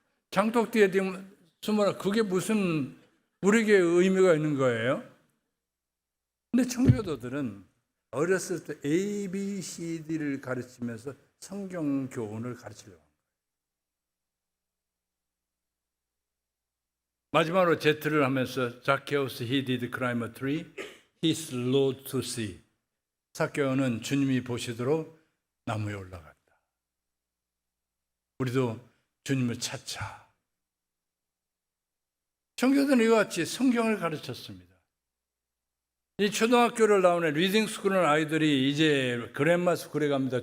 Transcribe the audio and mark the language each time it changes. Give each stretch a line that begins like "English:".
Korean: 장독 뒤에 숨어라. 그게 무슨 우리에게 의미가 있는 거예요? 근데 청교도들은 어렸을 때 A, B, C, D를 가르치면서 성경 교훈을 가르치려고 합니다. 마지막으로 Z를 하면서 자케우스
English: he did climb a tree, he slowed to see.
Korean: 삭개오는 주님이 보시도록 나무에 올라갔다. 우리도 주님을 찾자. 청교도는 이와 같이 성경을 가르쳤습니다. 이 초등학교를 나오는 리딩 스쿨은 아이들이 이제 그랜마 스쿨에 갑니다.